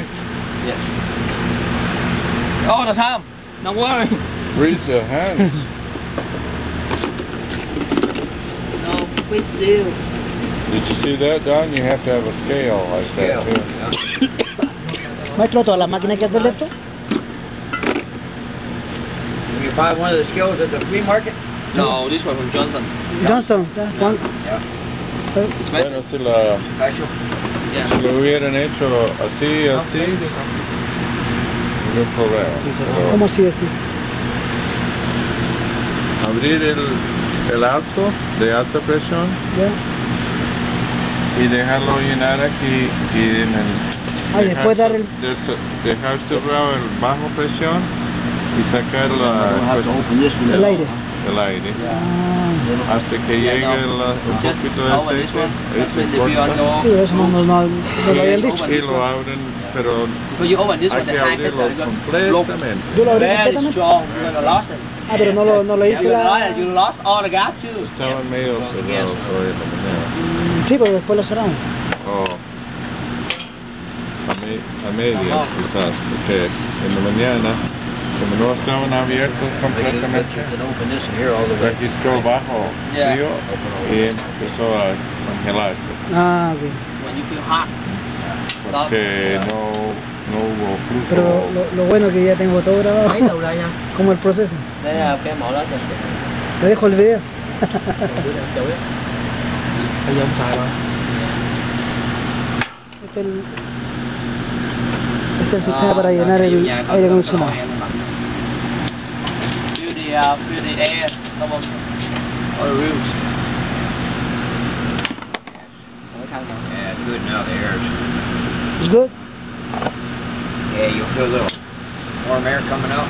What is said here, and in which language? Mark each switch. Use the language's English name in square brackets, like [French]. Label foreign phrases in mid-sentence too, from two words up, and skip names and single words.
[English] Yes. All the time. Don't worry. Raise your hands. No, big deal. Did you see that, Don? You have to have a scale like Scale. that, too. Yeah. [Spanish] Maestro, ¿toda la máquina que hace esto? [English] When you buy one of the scales at the flea market? No, this one from Johnson. Johnson. Yeah. [Spanish] Bueno, si lo hubieran hecho así, no hay problema. ¿Cómo así decir? Abrir el alto de alta presión ¿Ya? y dejarlo llenar aquí y en el Después dar el... dejar cerrado el bajo presión y sacar el aire. el aire Ah, hasta que llegue un poquito de aceite. Ahí se corta sí, eso no lo habían dicho. y lo abren, pero [English] But you open this [Spanish] hay [English] one, the [Spanish] que [English] high [Spanish] abrirlo [English] pressure, [Spanish] completamente. ¿Yo lo abrí [English] very [Spanish] completamente? [English] strong. You're gonna lost it. [Spanish] Ah, pero no lo hice [English] You [Spanish] la... [English] lost all the gas too. [Spanish] Estaba medio cerrado hoy en la mañana. Sí, pero después lo cerramos. A medias quizás, porque en la mañana, como no estaban abiertos completamente, registró bajo frío y empezó a congelarse, Ah, ok. [English] When you feel hot. [Spanish] porque no hubo flujo. Pero lo bueno es que ya tengo todo grabado. [Vietnamese] Mấy đầu đây nha. [Spanish] Como el proceso. [Vietnamese] Đây là cái mẫu đó cho [Spanish] Te dejo el video. [Vietnamese] Bây giờ không xài rồi. [Spanish] Este es el sistema para llenar el aire acondicionado. [English] Feel the air come on the roofs. Yeah, it's good now, the air is. It's good? Yeah, you'll feel a little warm air coming out.